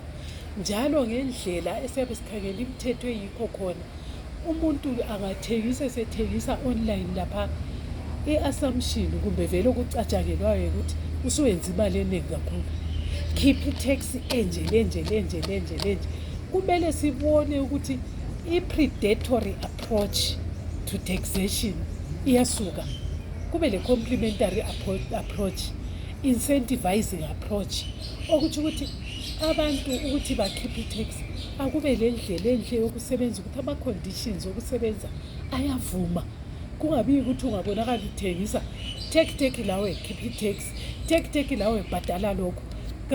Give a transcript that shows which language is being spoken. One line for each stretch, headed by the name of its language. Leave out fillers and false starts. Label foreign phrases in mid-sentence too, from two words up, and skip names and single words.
North Ndebele: Njalo ngendlela esiyabe sikhangela imithetho eyikho khona, umuntu angathengisa esethengisa online lapha, i-assumption kumbe vele okucatshangelwayo ukuthi usuwenza imali eningi kakhulu, khipha i-tax enje. Kumele sibone ukuthi i-
English: predatory approach to taxation
North Ndebele: iyasuka, kube le
English: complementary approach, incentivizing approach,
North Ndebele: okuthi ukuthi abantu ukuthi bakhiphe i-tax akube le ndlela enhle yokusebenza ukuthi ama-conditions okusebenza ayavuma, kungabi ukuthi ungabonakala uthengisa take lawe khipha i-tax, take lawe bhadala